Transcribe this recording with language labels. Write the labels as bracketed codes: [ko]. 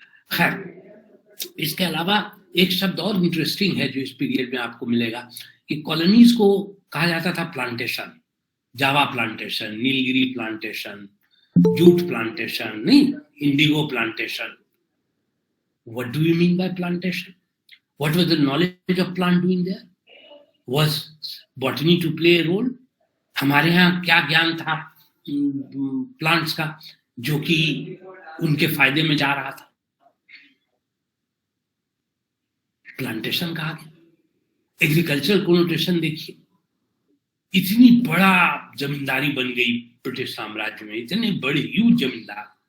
[hi] खैर, इसके अलावा एक शब्द और इंटरेस्टिंग है जो इस पीरियड में आपको मिलेगा कि कॉलोनीज को कहा जाता था प्लांटेशन, जावा plantation, Nilgiri plantation, jute plantation, नहीं, Indigo plantation. [en] What do you mean by plantation? What was the knowledge of plant doing there? Was botany to play a role? [hi] हमारे यहाँ क्या ज्ञान था प्लांट्स का जो कि उनके फायदे में जा रहा था? प्लांटेशन कहा गया। एग्रीकल्चर कोनोटेशन देखिए, इतनी बड़ा जमींदारी बन गई ब्रिटिश साम्राज्य में, इतने बड़े ह्यूज जमींदार।